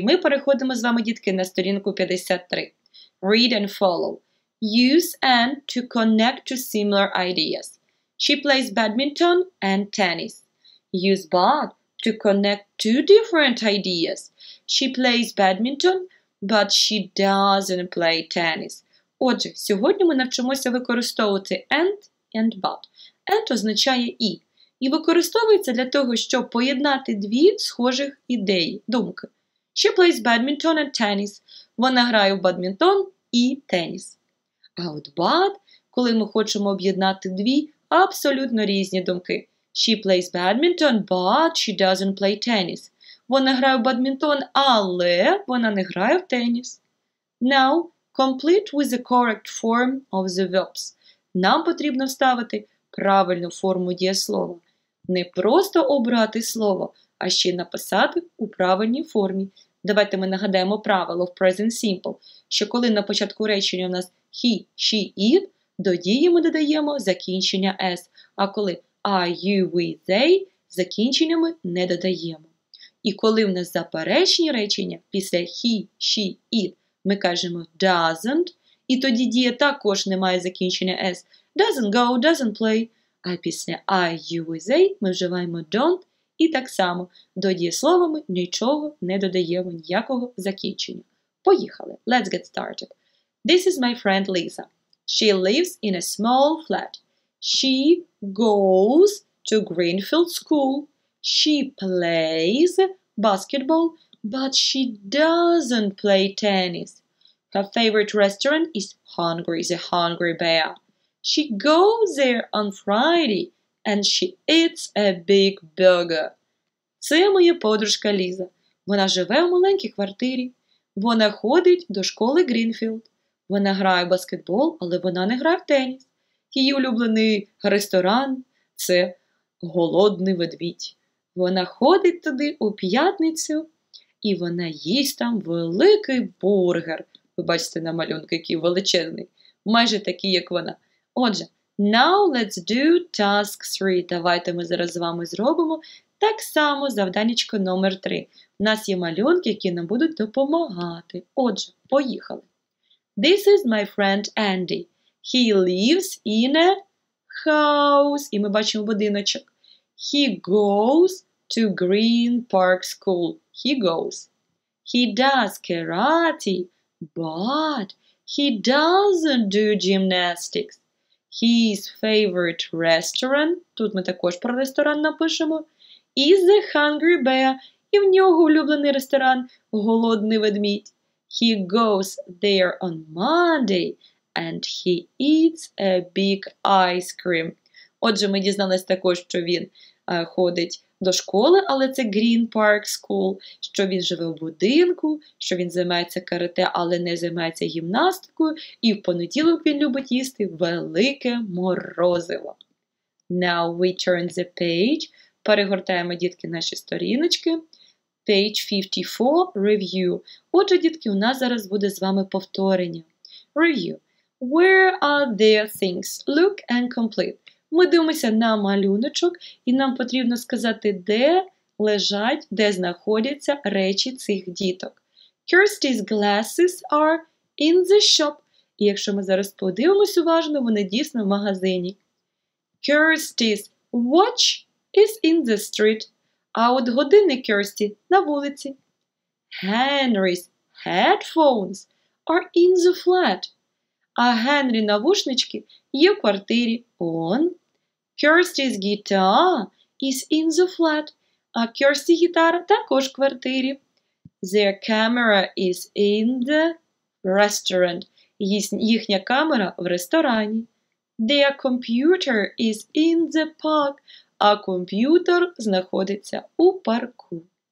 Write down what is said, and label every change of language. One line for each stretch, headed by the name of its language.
Ukrainian: Ми переходимо з вами, дітки, на сторінку 53.
English: Read and follow. Use and to connect to similar ideas. She plays badminton and tennis. Use but to connect two different ideas. She plays badminton, but she doesn't play tennis.
Ukrainian: Отже, сьогодні ми навчимося використовувати and but. And означає і використовується для того, щоб поєднати дві схожих ідеї, думки.
English: She plays badminton and tennis.
Ukrainian: Вона грає в бадмінтон і теніс. А от but, коли ми хочемо об'єднати дві абсолютно різні думки.
English: She plays badminton, but she doesn't play tennis.
Ukrainian: Вона грає в бадмінтон, але вона не грає в теніс.
English: Now, complete with the correct form of the verbs.
Ukrainian: Нам потрібно вставити правильну форму дієслова. Не просто обрати слово, а ще й написати у правильній формі. Давайте ми нагадаємо правило в Present Simple, що коли на початку речення у нас he, she, it, до дії ми додаємо закінчення s, а коли I, you, we, they, закінчення ми не додаємо. І коли в нас заперечні речення після he, she, it, ми кажемо doesn't, і тоді дія також не має закінчення s.
English: Doesn't go, doesn't play.
Ukrainian: А після I, you, we, they ми вживаємо don't, і так само до дієслова ми нічого не додаємо, ніякого закінчення. Поїхали.
English: Let's get started. This is my friend Lisa. She lives in a small flat. She goes to Greenfield School. She plays basketball, but she doesn't play tennis. Her favorite restaurant is Hungry, the Hungry Bear. She goes there on Friday, and she eats a big burger.
Ukrainian: Це моя подружка Ліза. Вона живе у маленькій квартирі. Вона ходить до школи Грінфілд. Вона грає в баскетбол, але вона не грає в теніс. Її улюблений ресторан – це голодний ведмідь. Вона ходить туди у п'ятницю, і вона їсть там великий бургер. Ви бачите на малюнку, який величезний. Майже такий, як вона. Отже,
English: now let's do task 3.
Ukrainian: Давайте ми зараз з вами зробимо так само завданнячко номер 3. У нас є малюнки, які нам будуть допомагати. Отже, поїхали.
English: This is my friend Andy. He lives in a house.
Ukrainian: І ми бачимо будиночок.
English: He goes to Green Park School. He goes. He does karate, but he doesn't do gymnastics. His favorite restaurant,
Ukrainian: тут ми також про ресторан напишемо,
English: is the Hungry Bear,
Ukrainian: і в нього улюблений ресторан Голодний ведмідь.
English: He goes there on Monday, and he eats a big ice cream.
Ukrainian: Отже, ми дізналися також, що він ходить до школи, але це Green Park School, що він живе в будинку, що він займається карате, але не займається гімнастикою, і в понеділок він любить їсти велике морозиво.
English: Now we turn the page.
Ukrainian: Перегортаємо, дітки, наші сторіночки.
English: Page 54, Review.
Ukrainian: Отже, дітки, у нас зараз буде з вами повторення.
English: Review. Where are their things? Look and complete.
Ukrainian: Ми дивимося на малюночок, і нам потрібно сказати, де лежать, де знаходяться речі цих діток.
English: Kirsty's glasses are in the shop.
Ukrainian: І якщо ми зараз подивимось уважно, вони дійсно в магазині.
English: Kirsty's watch is in the street.
Ukrainian: А от годинник Kirsty на вулиці.
English: Henry's headphones are in the flat.
Ukrainian: А Генрі навушнички є в квартирі.
English: On. Kirsty's guitar is in the flat.
Ukrainian: А Kirsty гітара також в квартирі.
English: Their camera is in the restaurant.
Ukrainian: Їхня камера в ресторані.
English: Their computer is in the park.
Ukrainian: А комп'ютер знаходиться у парку.